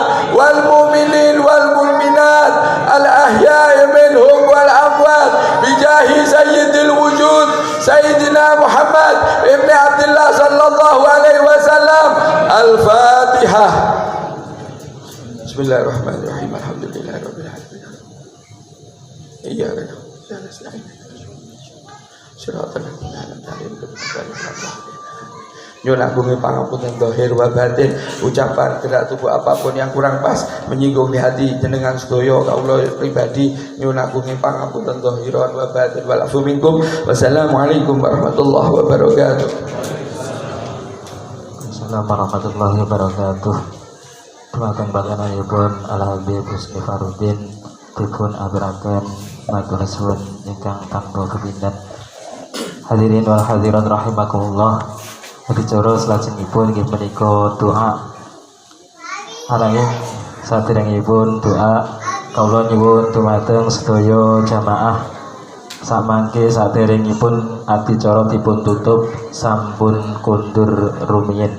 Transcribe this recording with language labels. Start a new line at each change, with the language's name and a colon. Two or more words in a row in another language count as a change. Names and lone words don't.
Arabic: والمؤمنين والمؤمنات الأحياء منهم والأموات بجاه سيد الوجود سيدنا محمد بن عبد الله صلى الله عليه وسلم. Al-Fatihah. بسم الله الرحمن الرحيم. الحمد لله رب العالمين. إياك نعبد وإياك نستعين. صراط الذين أنعمت عليهم.
Javanese: Nyuwun agunge pangapunten
Arabic: ظاهر وباطن,
Indonesian: ucapan gerak tubuh apapun yang kurang pas menyinggung di hati
Javanese: jenengan sedaya kawula pribadi, nyuwun agunge pangapunten
Arabic: ظاهرا وباطنا والعفو منكم. والسلام عليكم ورحمة الله وبركاته. السلام عليكم ورحمة الله وبركاته.
Javanese: Dumateng panjenenganipun Al Habib Husni Farudin dipun aturaken matur suwun ingkang tanpa kepindah.
Arabic: الحاضرين والحاضرات رحمكم الله.
Javanese: Adicara salajengipun inggih menika doa. Ananging saderengipun doa kawula nyuwun dumateng sedaya jamaah samangke saderengipun adicara dipun tutup sampun kundur rumiyin.